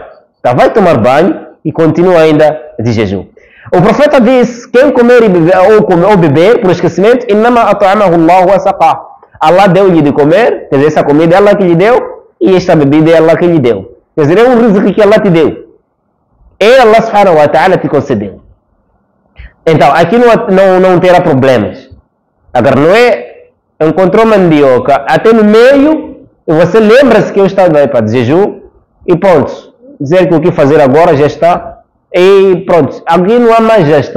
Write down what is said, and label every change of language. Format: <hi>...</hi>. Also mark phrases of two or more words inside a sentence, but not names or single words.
<pt>Então vai tomar banho e continua ainda de jejum. O profeta diz, quem comer e beber, ou beber por esquecimento, Allah deu-lhe de comer, quer dizer, essa comida é Allah que lhe deu, e esta bebida é Allah que lhe deu. Quer dizer, é um risco que Allah te deu. É</pt> <ar>الله سبحانه وتعالى</ar> <pt>te concedeu. Então, aqui não terá problemas. Agora, não é, encontrou mandioca, até no meio, e você lembra-se que eu estava aí para de jejum, e pronto, dizer que o que fazer agora já está, e pronto, aqui não há mais já está.</pt>